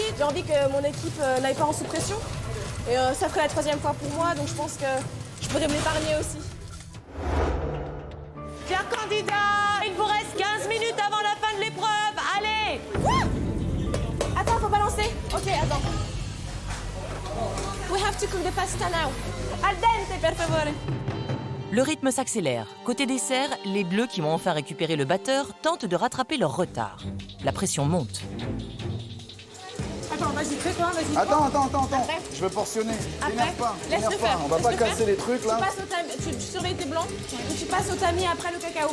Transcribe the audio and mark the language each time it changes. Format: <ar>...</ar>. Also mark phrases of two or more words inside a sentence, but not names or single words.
<fr>J'ai envie que mon équipe n'aille pas en sous-pression. Et ça ferait la 3e fois pour moi, donc je pense que je pourrais me l'épargner aussi. Chers candidats, il vous reste 15 minutes avant la fin de l'épreuve. Allez! Attends, faut balancer. Ok, attends.</fr> <en>We have to cook the pasta now.</en> <it>Al dente, per favore.</it> <fr>Le rythme s'accélère. Côté dessert, les Bleus qui ont enfin récupéré le batteur tentent de rattraper leur retard. La pression monte. Attends, vas-y, fais quoi, vas-y. Attends. Après. Je veux portionner. Après, T'énerve pas. laisse-le t'énerve pas. faire. On va pas casser les trucs là. Tu passes au tamis, tu surveilles tes blancs, et tu passes au tamis après le cacao.</fr>